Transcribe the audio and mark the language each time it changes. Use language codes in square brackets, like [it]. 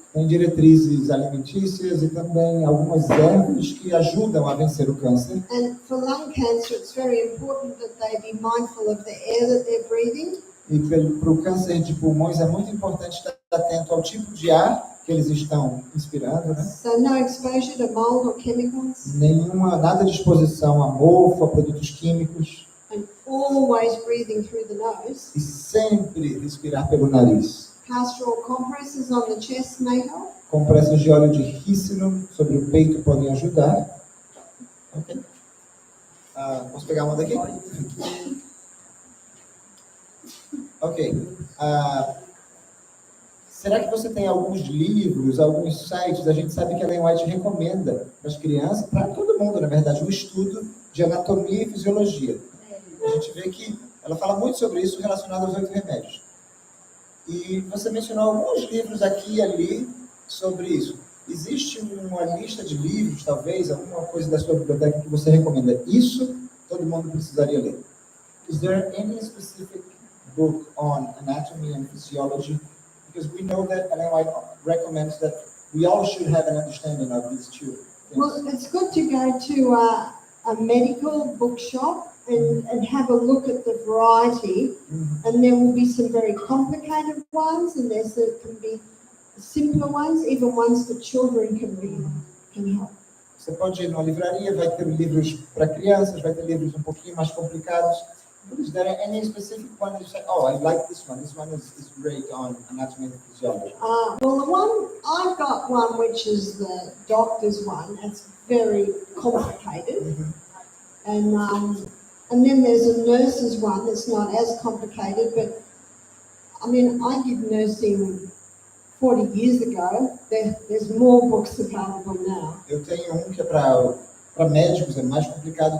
[pt] tem diretrizes alimentícias e também algumas ervas que ajudam a vencer o câncer. [en] And for lung cancer, it's very important that they be mindful of the air that they're breathing. [pt] E para o câncer de pulmões é muito importante estar atento ao tipo de ar que eles estão inspirando, né? [en] So no exposure to mold or chemicals, [pt] Nada de exposição a mofo, a produtos químicos. [en] and always breathing through the nose. [pt] E sempre respirar pelo nariz. [en] Castor oil compresses on the chest may help. [pt] Compressas de óleo de rícino sobre o peito podem ajudar. Ok. Posso pegar uma daqui? Ok. Será que você tem alguns livros, alguns sites? A gente sabe que a Ellen White recomenda para as crianças, para todo mundo, na verdade, um estudo de anatomia e fisiologia. A gente vê que ela fala muito sobre isso relacionado aos 8 remédios. E você mencionou alguns livros aqui e ali sobre isso. Existe uma lista de livros, talvez, alguma coisa da sua biblioteca que você recomenda? Isso todo mundo precisaria ler. [en] Is there any specific book on anatomy and physiology? Because we know that Ellen White recommends that we all should have an understanding of these two things. Well, it's good to go to a medical bookshop and have a look at the variety. And there will be some very complicated ones, and there can be simpler ones, even ones that children can help. [pt] Você pode ir numa livraria, vai ter livros para crianças, vai ter livros um pouquinho mais complicados. [en] Is there any specific one that you say, oh, I like this one. This one is great on anatomy and physiology. Well, the one I've got one which is the doctor's one. It's very complicated, and then there's a nurse's one that's not as complicated. But I mean, I did nursing 40 years ago. There's more books available now. [pt] Eu tenho que é para médicos, é mais complicado.